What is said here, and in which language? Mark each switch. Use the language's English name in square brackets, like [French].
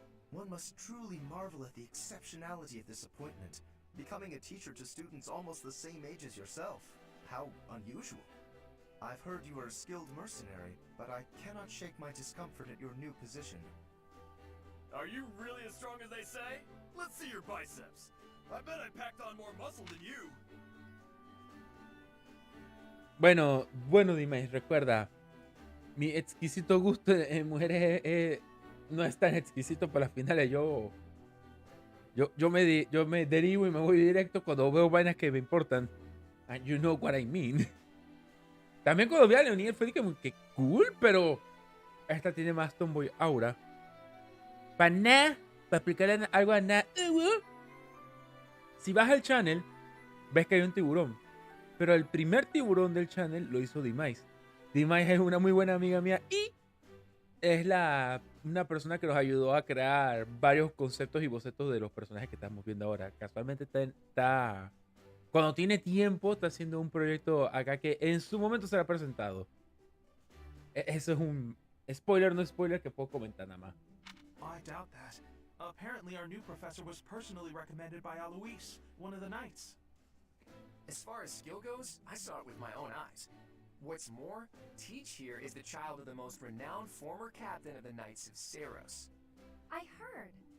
[English] One must truly marvel at the exceptionality of this appointment, becoming a teacher to students almost the same age as yourself. How unusual. I've heard you are a skilled mercenary, but I cannot shake my discomfort at your new position. Are you really as strong as they say? Let's see your biceps. I bet I packed on more muscle than you. [Spanish] Bueno, Dimash, recuerda, mi exquisito gusto en mujeres no es tan exquisito para las finales. Yo me derivo y me voy directo cuando veo vainas que me importan. [English] And you know what I mean. [Spanish] También cuando vi a Leoniel fue que cool, pero esta tiene más tomboy aura. Para nada, para explicarle algo a nada. Si vas al channel, ves que hay un tiburón. Pero el primer tiburón del channel lo hizo Dimais. Dimais es una muy buena amiga mía y es una persona que nos ayudó a crear varios conceptos y bocetos de los personajes que estamos viendo ahora. Casualmente está cuando tiene tiempo, está haciendo un proyecto acá que en su momento será presentado. Eso es un spoiler, no spoiler, que puedo comentar nada más. [English] I doubt that. Apparently our new professor was personally recommended by Alois, one of the Knights. As far as skill goes, I saw it with my own eyes. What's more, Teach here is the child of the most renowned former captain of the Knights of Seros. I heard.